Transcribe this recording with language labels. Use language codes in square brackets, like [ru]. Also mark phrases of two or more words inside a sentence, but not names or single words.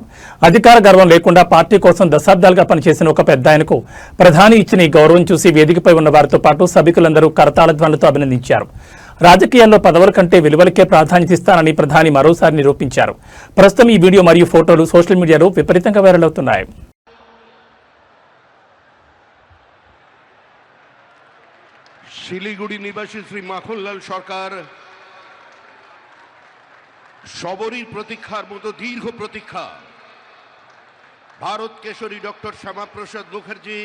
[te] అధికార గర్వం లేకుండా పార్టీ కోసం దశాబ్దాలుగా పనిచేసిన ఒక పెద్ద ఆయనకు ప్రధాని ఇచ్చిన ఈ గౌరవం చూసి వేదికపై ఉన్న వారితో పాటు సభికులందరూ కరతాళధ్వనులతో అభినందించారు. రాజకీయాల్లో పదవుల కంటే విలువలకే ప్రాధాన్యత ఇస్తానని ప్రధాని మరోసారి నిరూపించారు. ప్రస్తుతం ఈ వీడియో మరియు ఫోటోలు [en] social mediaలో [te] విపరీతంగా వైరల్ అవుతున్నాయి. [bn] শিলিগুড়ি নিবাসী শ্রী মাখনলাল সরকার সবরীর প্রতীক্ষার মতো দীর্ঘ প্রতীক্ষা ভারত কেশরী ডক্টর শ্যামাপ্রসাদ মুখার্জি,